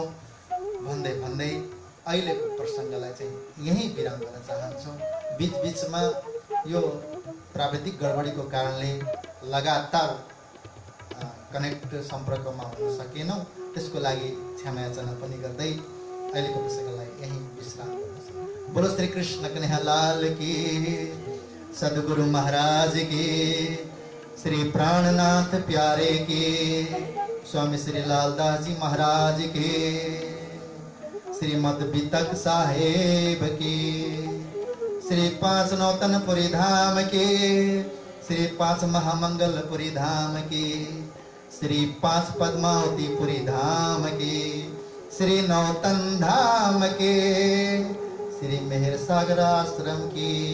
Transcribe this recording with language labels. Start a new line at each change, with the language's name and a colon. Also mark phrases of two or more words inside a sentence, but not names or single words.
Nepali: भन्दै भन्दै अहिलेको प्रसङ्गलाई चाहिँ यहीँ विराम गर्न चाहन्छौँ। बिचबिचमा यो प्राविधिक गडबडीको कारणले लगातार कनेक्ट सम्पर्कमा हुन सकेनौँ, त्यसको लागि क्षमा याचना पनि गर्दै अहिलेको प्रसङ्गलाई यहीँ विश्राम गर्दछु।
Hindi: बोलो श्री कृष्ण कन्हैया लाल की, सद्गुरु महाराज की, श्री प्राणनाथ प्यारे की, स्वामी श्री लालदास जी महाराज की, श्रीमद वितक साहेब की, श्री 5 नौतनपुरी धाम की, श्री 5 महामंगलपुरी धाम की, श्री 5 पद्मावतीपुरी धाम की, श्री नौतन धाम के, श्री मेहर सागर आश्रम की।